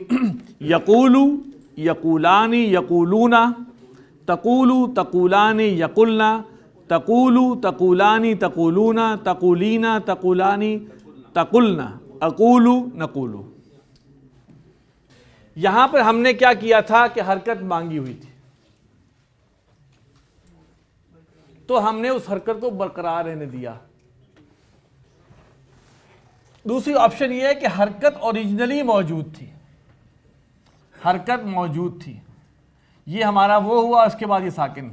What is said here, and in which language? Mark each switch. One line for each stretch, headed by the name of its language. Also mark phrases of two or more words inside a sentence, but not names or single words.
Arabic: یقولو، یقولانی، یقولونا، تقولو، تقولانی، یقلنا، تقولو، تقولانی، تقولونا، تقولینا، تقولانی، تقلنا، اقولو، نقولو.
Urdu: یہاں پر ہم نے کیا کیا تھا کہ حرکت مانگی ہوئی تھی تو ہم نے اس حرکت کو برقرار رہنے دیا. دوسری آپشن یہ ہے کہ حرکت اوریجنلی موجود تھی، حرکت موجود تھی، یہ ہمارا وہ ہوا، اس کے بعد یہ ساکن.